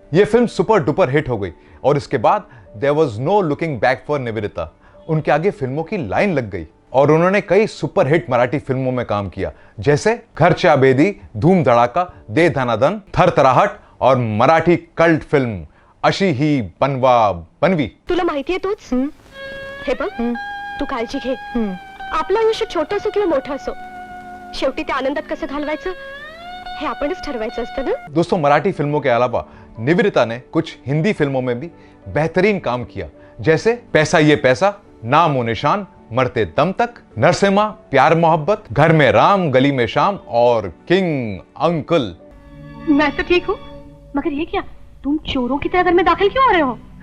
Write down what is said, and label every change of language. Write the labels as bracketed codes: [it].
[hi] यह film super duper hit हो गई, और इसके बाद [en] there was no looking back [hi] for Nivedita. उनके आगे फिल्मों की लाइन लग गई, और उन्होंने कई सुपर हिट मराठी फिल्मों में काम किया, जैसे घरच्या बेदी, धूम धड़ाका, दे धनाधन, थरथराहट और मराठी कल्ट फिल्म अशी ही बनवा बनवी। [mr] तुला माहिती आहे तूच हे बघ, तू काळजी घे। आपलं आयुष्य छोटं असो किंवा मोठं असो, शेवटी ते आनंदात कसं घालवायचं हे आपणच ठरवायचं असतं ना। [hi] दोस्तों, मराठी फिल्मों के अलावा निवेदिता ने कुछ हिंदी फिल्मों में भी बेहतरीन काम किया, जैसे पैसा ये पैसा, नाम और निशान, मरते दम तक, नरसिम्हा, प्यार मोहब्बत, घर में राम गली में शाम और किंग अंकल। मैं तो ठीक हूँ, मगर ये क्या, तुम चोरों की तरह घर में दाखिल क्यों हो रहे हो?